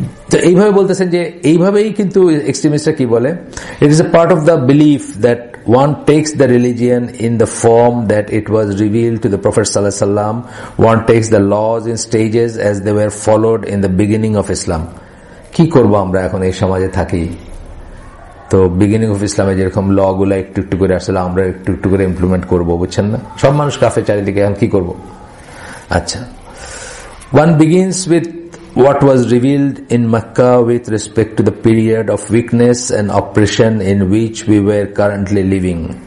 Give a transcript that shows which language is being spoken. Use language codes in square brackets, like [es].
[bn] তো এইভাবে বলতেছেন যে এইভাবেই কিন্তু এক্সট্রিমিস্টরা কি বলে, [en] It is a part of the belief that one takes the religion in the form that it was revealed to the Prophet sallallahu alaihi wasallam, one takes the laws in stages as they were followed in the beginning of Islam. [bn] কি করব আমরা এখন এই সমাজে থাকি, তো beginning of ইসলামে যেরকম ল গুলা একটু একটু করে আসলে আমরা একটু একটু করে ইমপ্লিমেন্ট করবো, বুঝছেন না? সব মানুষ কাফের চারিদিকে, এখন কি করব? [en] আচ্ছা, one begins with what was revealed in Makkah with respect to the period of weakness and oppression in which we are currently living.